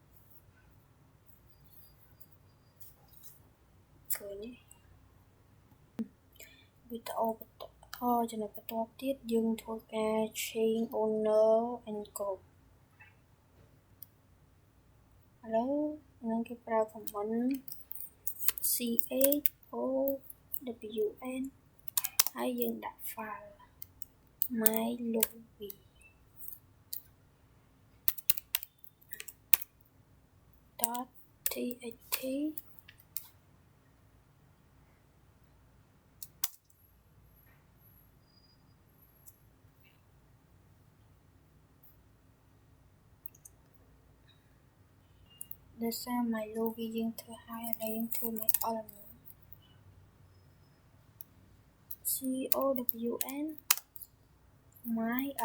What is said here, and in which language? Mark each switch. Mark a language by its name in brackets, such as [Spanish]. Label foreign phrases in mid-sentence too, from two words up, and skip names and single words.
[Khmer] ឃើញវីដេអូបន្តចំណុចបន្ទាប់ទៀតយើងធ្វើការ [English] change owner and group [Khmer] ឥឡូវនឹងគេប្រើ [English] command chown [Khmer] ហើយយើងដាក់ file mylovi .txt ដោយសារ mylovi យើងធ្វើហើយឥឡូវយើងធ្វើ myl chown myl